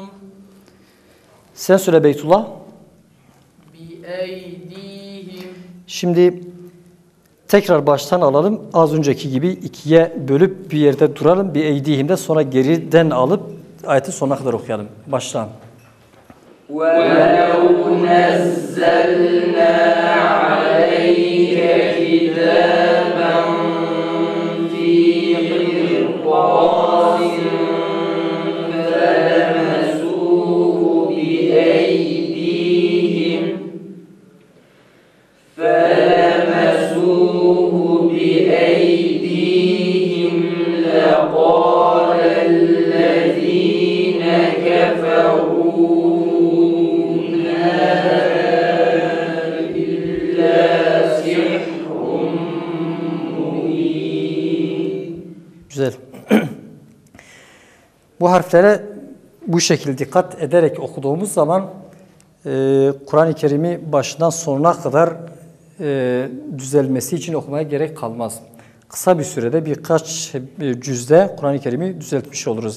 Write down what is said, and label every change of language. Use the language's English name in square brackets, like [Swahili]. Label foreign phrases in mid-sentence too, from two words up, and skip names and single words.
[Turkish] Sen söyle Beytullah. [Arabic] بِأَيْدِيهِمْ [Turkish] Şimdi tekrar baştan alalım. Az önceki gibi ikiye bölüp bir yerde duralım. Bir eydihimde sonra geriden alıp ayetin sonuna kadar okuyalım. Baştan. [Arabic] وَلَوْ نَزَّلْنَا عَلَيْكَ كِتَابًا فِي قِرْطَاسٍ فَلَمَسُوهُ بِأَيْدِيهِمْ لَقَالَ الَّذِينَ كَفَرُوا إِنْ هَذَا إِلَّا سِحْرٌ مُبِينٌ. [Turkish] Güzel. Bu harflere bu şekilde dikkat ederek okuduğumuz zaman Kur'an-ı Kerim'i başından sonuna kadar düzelmesi için okumaya gerek kalmaz. Kısa bir sürede birkaç cüzde Kur'an-ı Kerim'i düzeltmiş oluruz.